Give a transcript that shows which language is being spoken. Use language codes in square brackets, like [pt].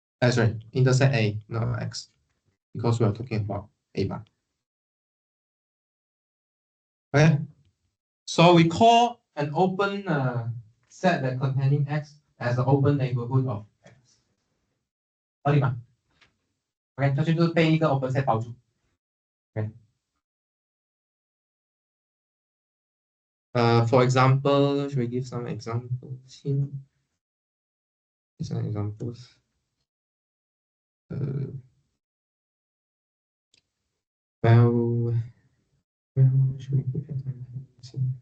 [en] Sorry, intersect A, not X, because we are talking about A bar. Okay, so we call an open set that containing X as the open neighborhood of X. [zh] 合理吗 ？OK， 这就是被一个 open set 包住。OK， [en] For example, should we give some examples here? Some examples. Well, should we give examples?